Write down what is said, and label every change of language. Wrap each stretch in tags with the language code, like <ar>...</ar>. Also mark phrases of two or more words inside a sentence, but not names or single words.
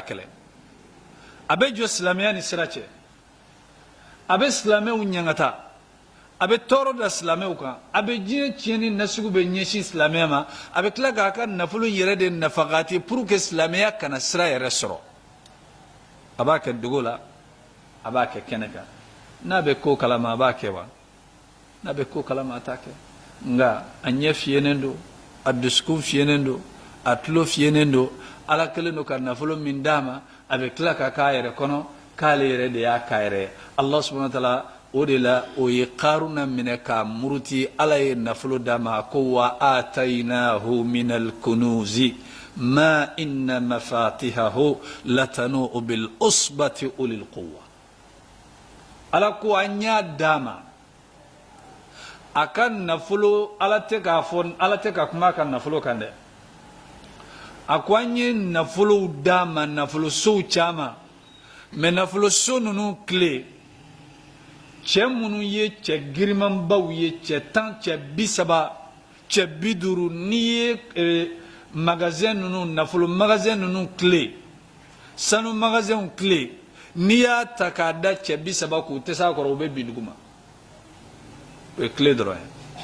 <bm>kɛlɛ a bɛ jɔ silamɛya ni sira cɛ a bɛ silamɛw ɲangata a bɛ tɔɔrɔ da silamɛw kan a bɛ diɲɛ tiɲɛni nasugu bɛ ɲɛsin silamɛya ma a bɛ tila k'a ka nafolo yɛrɛ de nafagati</bm> <fr>pour que</fr> <bm>silamɛya kana sira yɛrɛ sɔrɔ a b'a kɛ dogo la a b'a kɛ kɛnɛ kan n'a bɛ ko kalama a b'a kɛ wa n'a bɛ ko kalama a t'a kɛ nka a ɲɛ fiyɛnen don a dusukun fiyɛnen don a tulo fiyɛnen don ala kelen don ka nafolo min d'a ma a bɛ tila ka k'a yɛrɛ kɔnɔ k'ale yɛrɛ de y'a k'a yɛrɛ</bm> <ar>الله سبحانه و</ar> <bm>ta'ala o de la o ye Qaruna minɛ ka muruti ala ye nafolo d'a ma ko</bm> <ar>وآتيناه من الكنوز ما إن مفاتحه لتنوء بالعصبة أولي القوة</ar> <bm>ala ko an y'a d'a ma a ka nafolo ala tɛ ka kuma a ka nafolo kan dɛ a ko an ye nafolow d'a ma nafolo sow caman mais nafolo so ninnu tile cɛ minnu ye cɛ girimanbaw ye cɛ 10 cɛ 30 cɛ 50 n'i ye magasin ninnu nafolo magasin ninnu tile sanu magasin tile n'i y'a ta k'a da cɛ 30 k'u tɛ s'a kɔrɔ u bɛ bin duguma o ye tile dɔrɔn ye</bm>